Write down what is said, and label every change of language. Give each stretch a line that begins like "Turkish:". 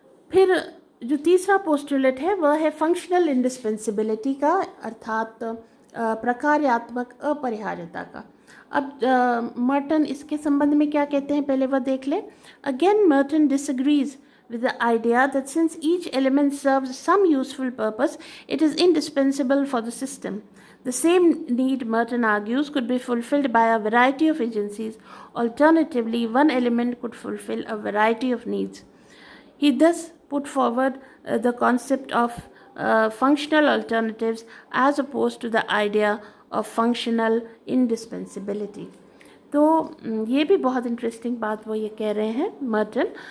Hindi: फिर जो तीसरा पोस्टुलेट है वह है फंक्शनल इंडिस्पेंसिबिलिटी का, अर्थात प्रकार्यात्मक अपरिहार्यता का। अब मर्टन इसके संबंध में क्या कहते हैं पहले वह देख लें।
English: Again Merton disagrees with the idea that since each element serves some useful purpose, it is indispensable for the system. The same need, Merton argues, could be fulfilled by a variety of agencies. Alternatively, one element could fulfill a variety of needs. He thus put forward the concept of functional alternatives as opposed to the idea of functional indispensability.
Hindi: तो ये भी बहुत interesting बात वो ये कह रहे हैं मर्टन।